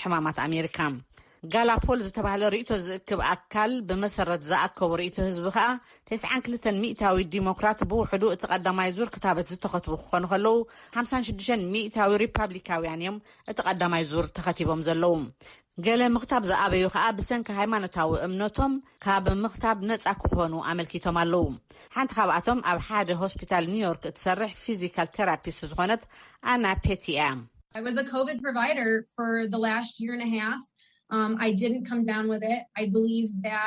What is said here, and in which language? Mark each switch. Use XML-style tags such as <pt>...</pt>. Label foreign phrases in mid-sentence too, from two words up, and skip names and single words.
<ti>ሕማማት ኣሜሪካ ጋላፖል ዝተባሃለ ርእቶ ዝእክብ ኣካል ብመሰረት ዝኣከቡ ርእቶ ህዝቢ ከዓ 92 ሚእታዊ ዲሞክራት ብውሕዱ እቲ ቀዳማይ ዙር ክታበት ዝተኸትቡ ክኾኑ ከለዉ 56 ሚእታዊ ሪፓብሊካውያን እዮም እቲ ቀዳማይ ዙር ተኸቲቦም ዘለዉ ገለ ምኽታብ ዝኣበዩ ከዓ ብሰንኪ ሃይማኖታዊ እምነቶም ካብ ምኽታብ ነጻ ክኾኑ ኣመልኪቶም ኣለዉ ሓንቲ ካብኣቶም ኣብ ሓደ ሆስፒታል ኒውዮርክ እትሰርሕ</ti> <en>physical therapist</en> <ti>ዝኾነት ኣና ፔቲያ</ti> <en>I was a COVID provider for the last year and a half. I didn't come down with it. I believe that</en>